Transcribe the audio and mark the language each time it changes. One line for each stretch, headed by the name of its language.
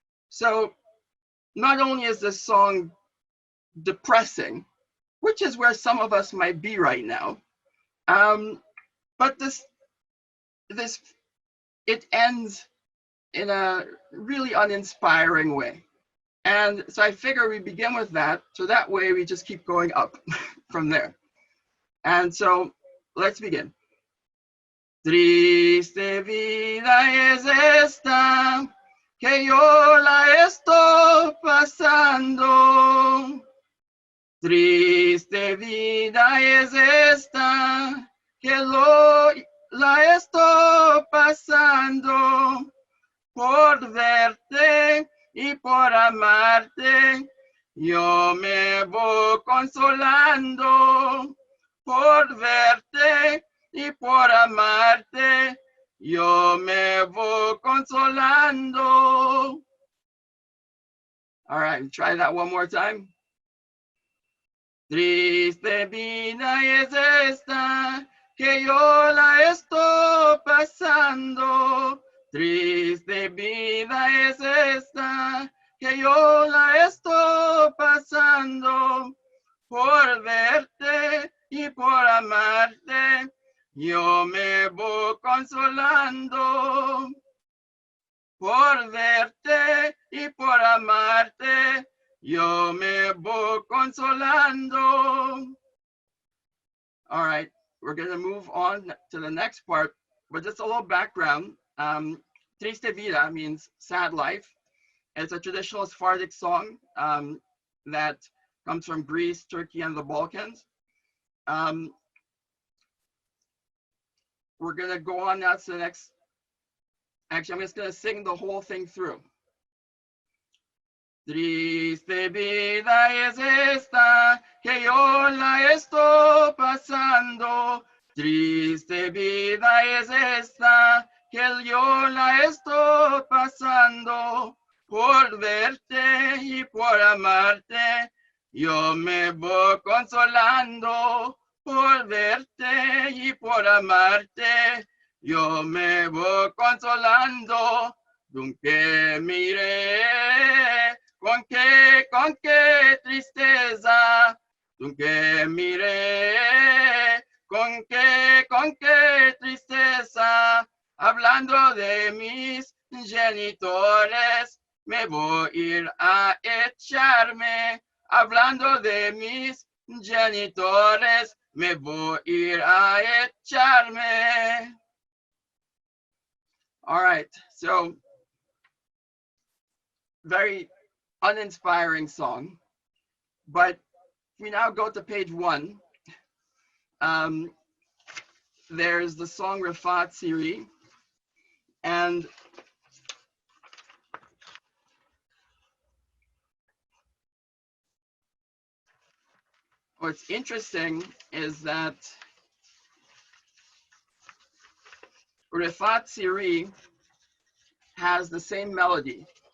English: So not only is this song depressing, which is where some of us might be right now, but it ends in a really uninspiring way. And so I figure we begin with that, so that way we just keep going up from there. And so let's begin.
Ladino: Triste vida es esta, que yo la estoy pasando. Triste vida es esta, que la estoy pasando. Por verte y por amarte, yo me voy consolando. Por verte y por amarte, yo me voy consolando.
English: All right, try that one more time.
Ladino: Triste vida es esta, que yo la estoy pasando. Triste vida es esta, que yo la estoy pasando. Por verte y por amarte, yo me voy consolando. Por verte y por amarte, yo me voy consolando.
English: All right, we're going to move on to the next part, but just a little background. Triste Vida means sad life. It's a traditional Sephardic song that comes from Greece, Turkey, and the Balkans. We're going to go on now to the next. Actually, I'm just going to sing the whole thing through.
Ladino: Triste vida es esta, que yo la estoy pasando. Triste vida es esta, que yo la estoy pasando. Por verte y por amarte, yo me voy consolando. Por verte y por amarte, yo me voy consolando. Dunque miré, con qué tristeza. Dunque miré, con qué tristeza. Hablando de mis genitores, me voy a ir a echarme. Hablando de mis genitores, me voy a ir a echarme.
English: All right, so very uninspiring song. But we now go to page 1. There's the song Refa Tsiri, and what's interesting is that Refa Tsiri has the same melody.